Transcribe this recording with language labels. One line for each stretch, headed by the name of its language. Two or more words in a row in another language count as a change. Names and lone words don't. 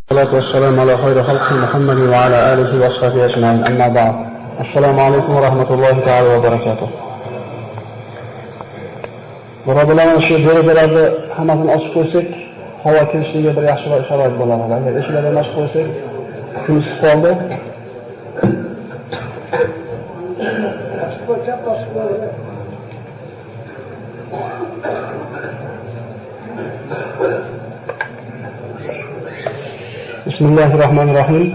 Arabic: والصلاة والسلام على خير خلق محمد وعلى آله وصحبه أجمعين. أما بعد. السلام عليكم ورحمة الله تعالى وبركاته.
Uzbek: Birodarlar, shu derazalarni hammasini ochib qo'ysak, havo kirishiga bir yaxshi sharoit bo'ladi. Agar eshiklarni ochib qo'ysak, kun isib qoldi. Bismillahirrahmanirrahim.